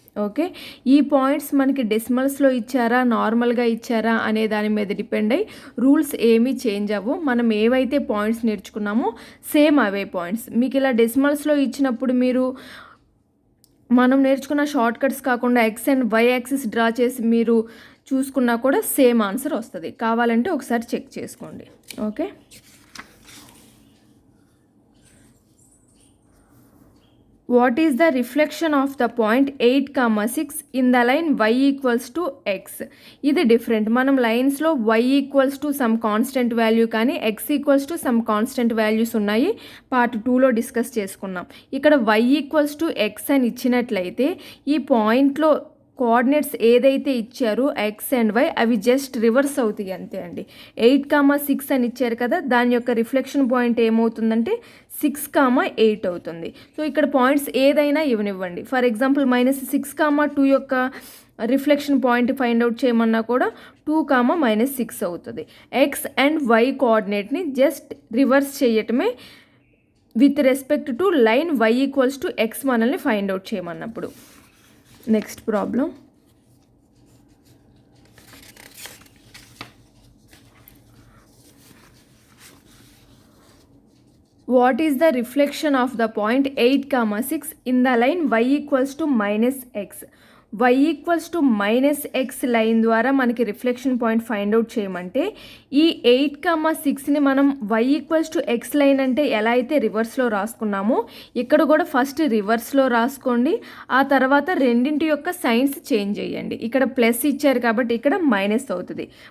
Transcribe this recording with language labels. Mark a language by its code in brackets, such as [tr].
[te] Okay, ఈ points మనకి డెసిమల్స్లో ఇచ్చారా నార్మల్గా ఇచ్చారా అనే దాని మీద డిపెండ్ అయ్యి రూల్స్ ఏమీ చేంజ్ అవ్వవు. మనం ఏవైతే పాయింట్స్ నేర్చుకున్నామో సేమ్ అవే పాయింట్స్. మీకు ఇలా డెసిమల్స్లో ఇచ్చినప్పుడు మీరు మనం నేర్చుకున్న షార్ట్ కట్స్ కాకుండా X and why axis draw చేసి మీరు చూసుకున్నా కూడా సేమ్ ఆన్సర్ వస్తుంది. కావాలంటే ఒకసారి చెక్ చేసుకోండి. [en] Okay, what is the reflection of the point 8, 6 in the line y equals to x? [te] ఇది డిఫరెంట్. మనం లైన్స్లో y equals to some constant value కానీ x equals to some constant values ఉన్నాయి. Part 2లో డిస్కస్ చేసుకున్నాం. ఇక్కడ y equals to x అని ఇచ్చినట్లయితే ఈ పాయింట్లో కోఆర్డినేట్స్ ఏదైతే ఇచ్చారో ఎక్స్ అండ్ వై అవి జస్ట్ రివర్స్ అవుతాయి అంతే అండి. 8, 6 అని ఇచ్చారు కదా, దాని యొక్క రిఫ్లెక్షన్ పాయింట్ ఏమవుతుందంటే 6, 8 అవుతుంది. సో ఇక్కడ పాయింట్స్ ఏదైనా ఇవ్వనివ్వండి. ఫర్ ఎగ్జాంపుల్ -6, 2 యొక్క రిఫ్లెక్షన్ పాయింట్ ఫైండ్ అవుట్ చేయమన్నా కూడా 2, -6 అవుతుంది. X and why కోఆర్డినేట్ని just reverse చేయటమే with respect to line why equals to X మనల్ని find out చేయమన్నప్పుడు. Next problem. [en] What is the reflection of the point 8, 6 in the line y equals to -x? [te] y equals to -x line ద్వారా మనకి reflection point find out చేయమంటే ఈ 8, 6ని మనం y equals to x line అంటే ఎలా అయితే రివర్స్లో రాసుకున్నామో ఇక్కడ కూడా ఫస్ట్ రివర్స్లో రాసుకోండి. ఆ తర్వాత రెండింటి యొక్క సైన్స్ చేంజ్ చేయండి. ఇక్కడ ప్లస్ ఇచ్చారు కాబట్టి ఇక్కడ మైనస్ అవుతుంది.